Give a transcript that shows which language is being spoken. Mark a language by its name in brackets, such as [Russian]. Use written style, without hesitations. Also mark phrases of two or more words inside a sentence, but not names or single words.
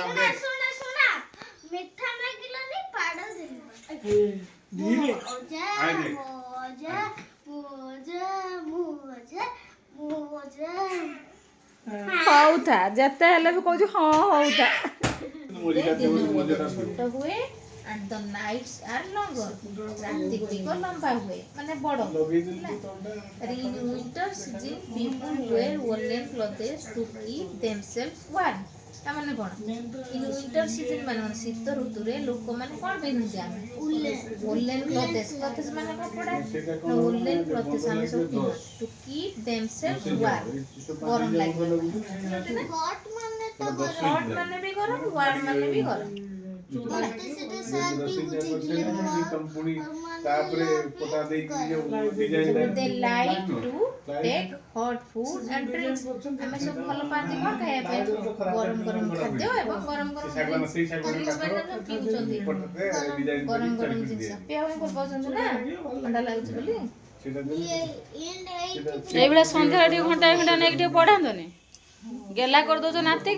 [Odia] ଶୁଣ ମିଠା ମାଗିଲନି ପାଡ଼ ଦେଲି। ହଉଥା, ଯେତେ ହେଲେ ବି କହୁଛି ହଁ ହଉଥା। ଛୋଟ ହୁଏ [English] and the nights are longer, [Odia] ରାତି ଗୁଡ଼ିକ ଲମ୍ବା ହୁଏ ମାନେ ବଡ଼ ହେଲା। [English] In winter season people wear woolen clothes to keep themselves warm. [Odia] ତାମାନେ କ'ଣ? [English] In winter season [Odia] ମାନେ କ'ଣ? ଶୀତ ଋତୁରେ ଲୋକମାନେ କ'ଣ ପିନ୍ଧନ୍ତି? ଆମେ [English] woolen clothes [Odia] ମାନେ କପଡ଼ା, [English] woolen clothes [Odia] ଆମେ ସବୁ ପିନ୍ଧୁ [English] to keep themselves warm, [Odia] ଗରମ ଲାଗିବ। ହଟ୍ ମାନେ ବି ଗରମ, ୱାର୍ମ ମାନେ ବି ଗରମ। [English] They like to take hot food and drinks. [Odia] ଆମେ ସବୁ ଭଲ ପାଆନ୍ତି କ'ଣ ଖାଇବା ପାଇଁ? ଗରମ ଗରମ ଖାଦ୍ୟ ଏବଂ ଗରମ ଗରମ ଡ୍ରିଙ୍କ୍ସ ମାନେ ପିଉଛନ୍ତି। ଗରମ ଗରମ ଜିନିଷ ପିଇବା ପାଇଁ ଭଲ ପାଉଛନ୍ତି ନା, ଥଣ୍ଡା ଲାଗୁଛି ବୋଲି। ଏଇଭଳିଆ ସନ୍ଧ୍ୟାରେ ଟିକେ ଘଣ୍ଟାଏ ଘଣ୍ଟା ନେଇକି ଟିକେ ପଢ଼ାନ୍ତନି, ଗେଲା କରିଦଉଛ ନାତିକି।